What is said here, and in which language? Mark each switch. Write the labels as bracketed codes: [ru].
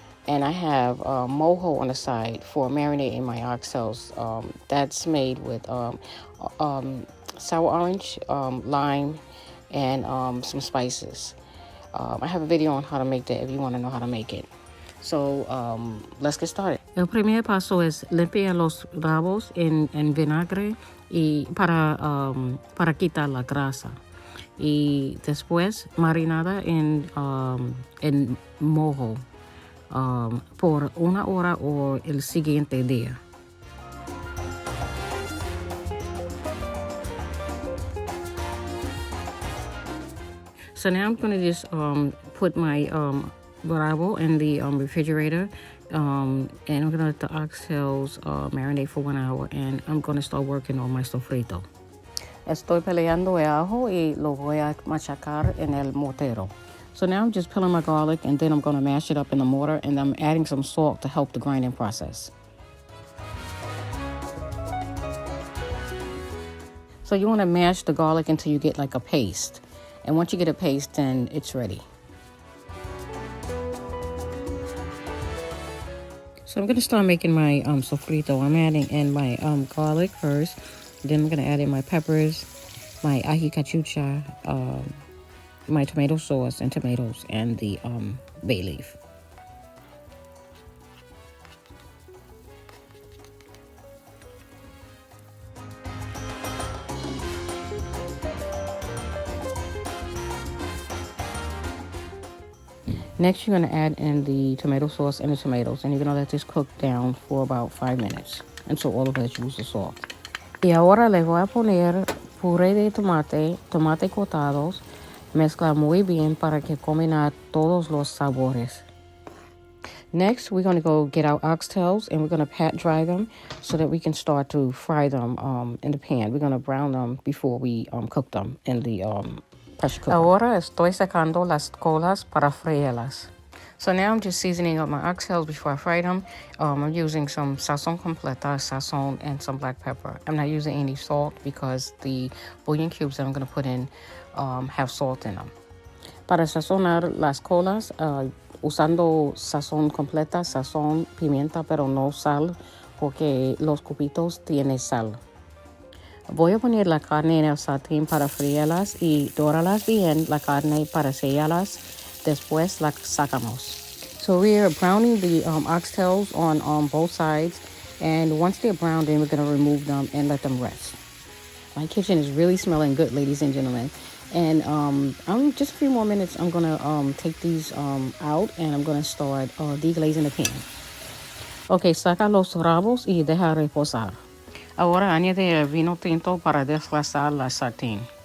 [en] And I have mojo on the side for marinating my oxtails. That's made with sour orange, lime, and some spices. I have a video on how to make that if you want to know how to make it. So let's get started. [es] El primer paso es limpiar los rabos en vinagre y para quitar la grasa. Y después marinada en mojo. Por 1 hora o el siguiente día. [en] So now I'm going to just put my Rabo in the refrigerator, and I'm going to let the oxtails marinate for 1 hour, and I'm going to start working on my sofrito. [es] Estoy peleando el ajo y lo voy a machacar en el mortero. [en] So now I'm just peeling my garlic, and then I'm going to mash it up in the mortar, and I'm adding some salt to help the grinding process. So you want to mash the garlic until you get like a paste. And once you get a paste, then it's ready. So I'm going to start making my sofrito. I'm adding in my garlic first. Then I'm going to add in my peppers, my ají cachucha, my tomato sauce and tomatoes, and the bay leaf. Next, you're going to add in the tomato sauce and the tomatoes, and you're going to let this cook down for about 5 minutes until all of the vegetables are soft. [es] Y ahora le voy a poner puré de tomate cortados. Mezcla muy bien para que combine todos los sabores. [en] Next, we're going to go get our oxtails, and we're going to pat dry them so that we can start to fry them in the pan. We're going to brown them before we cook them in the pressure cooker. [es] Ahora estoy sacando las colas para freírlas. [en] So now I'm just seasoning up my oxtails before I fry them. I'm using some sazon completa, sazon, and some black pepper. I'm not using any salt because the bouillon cubes that I'm going to put in have salt in them. [es] Para sazonar las colas, usando sazón completa, sazón, pimienta, pero no sal, porque los cubitos tienen sal. Voy a poner la carne en el sartén para freírlas y dorarlas bien la carne para sellarlas. Después la sacamos. [en] So we are browning the oxtails on both sides, and once they're browned, then we're going to remove them and let them rest. My kitchen is really smelling good, ladies and gentlemen. And I'm just a few more minutes. I'm going to take these out, and I'm going to start deglazing the pan. [es] Okay, saca los rabos y deja reposar. Ahora añade el vino tinto para desglasar la sartén.